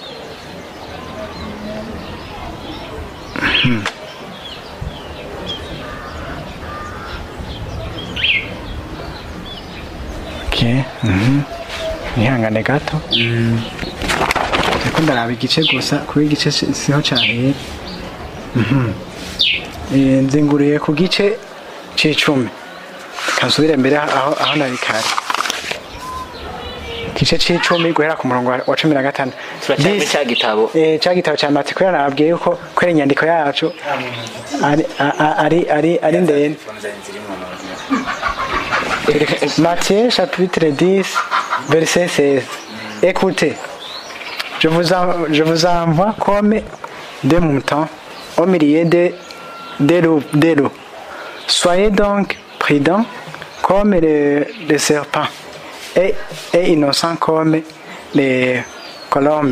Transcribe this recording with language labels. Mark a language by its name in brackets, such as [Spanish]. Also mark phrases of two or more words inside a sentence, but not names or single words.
[Rundi] okay nihangane gato ariko ndaraba igice gusa kuba igice siho cyane nzinguriye ku gice c'icumi kasubire mbere aho nari kare igice c'icumi guhera ku murongo wa 15 turacyari cya gitabo cya gitabo cya Matthew kwera nababwiye yuko kwera inyandiko yacu ari ndende [French] Matthieu chapitre 10 verset 16. Écoutez, je vous envoie comme des moutons au milieu des loups. Soyez donc prudents comme les serpents et innocents comme les colombes.